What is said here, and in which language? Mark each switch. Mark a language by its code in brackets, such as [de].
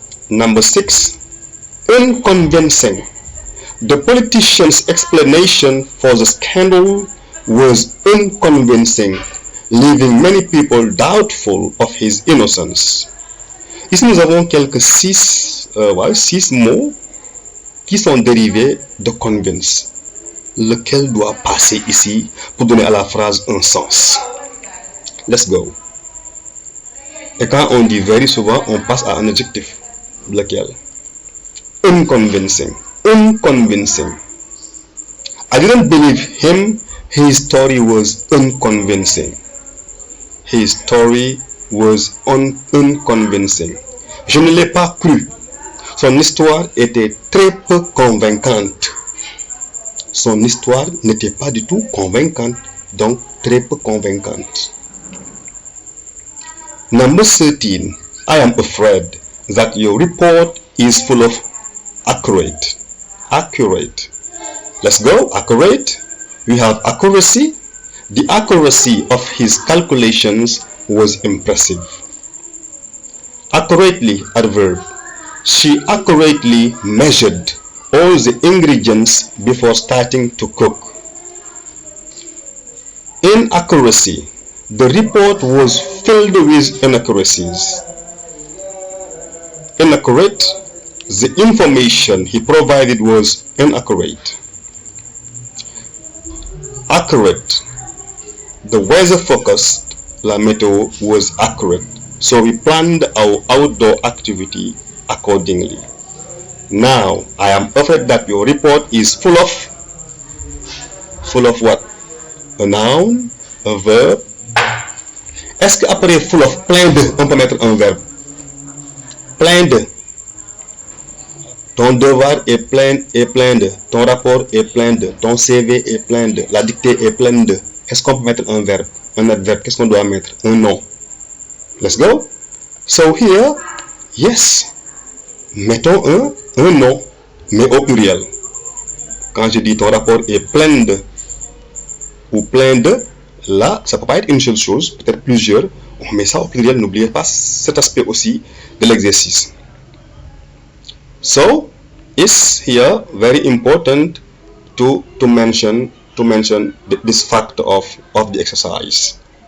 [en] Number 6, unconvincing. The politician's explanation for the scandal was unconvincing, leaving many people doubtful of his innocence. [fr] Ici, nous avons quelques six mots qui sont dérivés de convince, lequel doit passer ici pour donner à la phrase un sens. [en] Let's go. [fr] Et quand on dit very souvent, on passe à un adjectif. Lequel? [en] Unconvincing. Unconvincing. I didn't believe him. His story was unconvincing. His story was unconvincing. [fr] Je ne l'ai pas cru. Son histoire était très peu convaincante. Son histoire n'était pas du tout convaincante, donc très peu convaincante. [en] Number 13. I am afraid that your report is full of accurate. Let's go. Accurate. We have accuracy. The accuracy of his calculations was impressive. Accurately, adverb. She accurately measured all the ingredients before starting to cook. Inaccuracy. The report was filled with inaccuracies. Inaccurate. The information he provided was inaccurate. Accurate. The weather forecast, [fr] la météo, [en] was accurate, so we planned our outdoor activity accordingly. Now, I am afraid that your report is full of what? A noun, a verb. [fr] Est-ce qu'après full of, plein de, on peut mettre un verbe? Plein de. Ton devoir est plein de. Ton rapport est plein de. Ton CV est plein de. La dictée est pleine de. Est-ce qu'on peut mettre un verbe? Un adverbe, qu'est-ce qu'on doit mettre? Un nom. [en] Let's go. So here, yes. [fr] Mettons un nom, mais au pluriel. Quand je dis ton rapport est plein de ou plein de, là, ça peut pas être une seule chose, peut-être plusieurs. On met ça au pluriel, n'oubliez pas cet aspect aussi de l'exercice. [en] So, it's here very important to mention this fact of the exercise.